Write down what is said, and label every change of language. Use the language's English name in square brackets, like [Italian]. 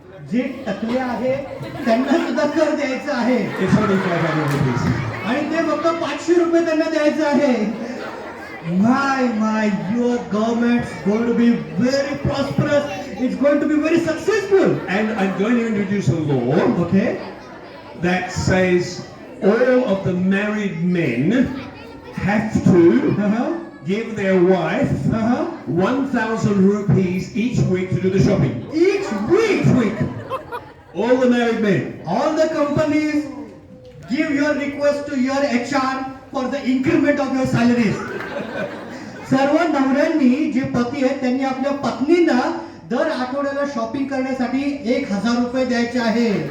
[Marathi] जे टकले आहे त्यांना सुद्धा कर द्यायचा आहे. [English] It's only 500 rupees. [Marathi] आणि ते फक्त 500 रुपये त्यांना द्यायचं आहे. [English] My, your government's going to be very prosperous. It's going to be very successful. And I'm going to introduce a law that says all of the married men have to give their wife 1,000 rupees each week to do the shopping. Each week? All the married men. All the companies give your request to your HR for the increment of your salaries. [Marathi] सर्व नवऱ्यांनी जे पती आहेत त्यांनी आपल्या पत्नींना दर आठवड्याला shopping करण्यासाठी 1,000 रुपये द्यायचे आहे.